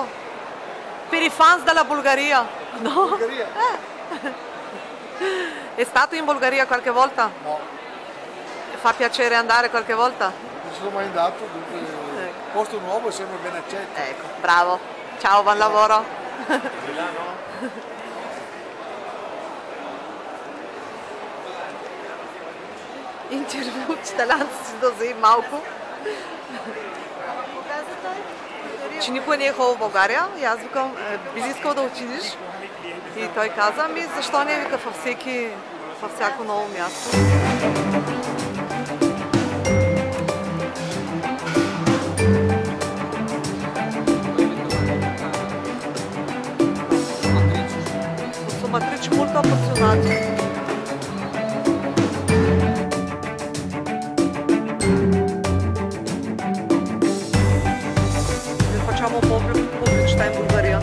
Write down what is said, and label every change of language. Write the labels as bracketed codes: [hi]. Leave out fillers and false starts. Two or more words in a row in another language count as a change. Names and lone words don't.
[it] Per i fans della Bulgaria. No? Bulgaria? È stato in Bulgaria qualche volta? No, Fa piacere andare qualche volta? non ci sono mai andato, dunque posto nuovo è sempre ben accetto. Ecco, bravo. Ciao, buon lavoro. [bg] Интервю от италианци да вземем малко. Показа той? Че никой не е ходил в България и аз викам, би ли искал да отидеш? И той каза, ами защо не, вика, във всяко ново място. [it] Matrici molto appassionati. Vi facciamo un po' pubblicità in Bulgaria.